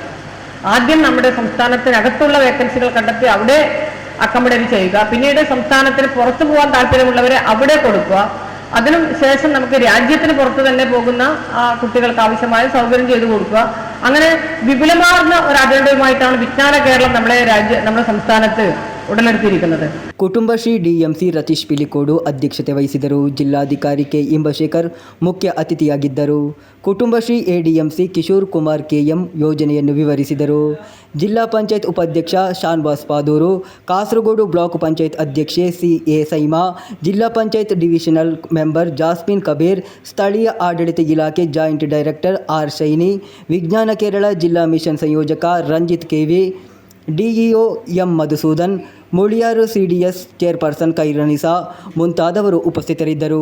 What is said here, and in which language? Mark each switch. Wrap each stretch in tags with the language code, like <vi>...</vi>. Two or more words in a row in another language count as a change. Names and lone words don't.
<ml>ആദ്യം നമ്മുടെ സംസ്ഥാനത്തിനകത്തുള്ള വേക്കൻസികൾ കണ്ടെത്തി അവിടെ അക്കോമഡേറ്റ് ചെയ്യുക, പിന്നീട് സംസ്ഥാനത്തിന് പുറത്തു പോകാൻ താല്പര്യമുള്ളവരെ അവിടെ കൊടുക്കുക. അതിനു ശേഷം നമുക്ക് രാജ്യത്തിന് പുറത്ത് തന്നെ പോകുന്ന കുട്ടികൾക്ക് ആവശ്യമായ സൗകര്യം ചെയ്തു കൊടുക്കുക. അങ്ങനെ വിപുലമാർന്ന ഒരു അജണ്ടയുമായിട്ടാണ് വിജ്ഞാന കേരളം നമ്മുടെ സംസ്ഥാനത്ത് ഉടലെടുത്തിരിക്കുന്നത്.</ml> <kn>ಕುಟುಂಬಶ್ರೀ DMC ರತೀಶ್ ಪಿಲಿಕೋಡು ಅಧ್ಯಕ್ಷತೆ ವಹಿಸಿದರು. ಜಿಲ್ಲಾಧಿಕಾರಿ K ಇಂಬಶೇಖರ್ ಮುಖ್ಯ ಅತಿಥಿಯಾಗಿದ್ದರು. ಕುಟುಂಬಶ್ರೀ ADMC ಕಿಶೋರ್ ಕುಮಾರ್ KM ಯೋಜನೆಯನ್ನು ವಿವರಿಸಿದರು. ಜಿಲ್ಲಾ ಪಂಚಾಯತ್ ಉಪಾಧ್ಯಕ್ಷ ಶಾನ್ವಾಸ್ ಪಾದೂರು, ಕಾಸರಗೋಡು ಬ್ಲಾಕ್ ಪಂಚಾಯತ್ ಅಧ್ಯಕ್ಷೆ CA ಸೈಮಾ, ಜಿಲ್ಲಾ ಪಂಚಾಯತ್ ಡಿವಿಷನಲ್ ಮೆಂಬರ್ ಜಾಸ್ಮಿನ್ ಕಬೀರ್, ಸ್ಥಳೀಯ ಆಡಳಿತ ಇಲಾಖೆ ಜಾಯಿಂಟ್ ಡೈರೆಕ್ಟರ್ R ಶೈನಿ, ವಿಜ್ಞಾನ ಕೇರಳ ಜಿಲ್ಲಾ ಮಿಷನ್ ಸಂಯೋಜಕ ರಂಜಿತ್ KV, DEO M ಮಧುಸೂದನ್, ಮುಳಿಯಾರು CDS ಚೇರ್ಪರ್ಸನ್ ಕೈರನಿಸಾ ಮುಂತಾದವರು ಉಪಸ್ಥಿತರಿದ್ದರು.</kn>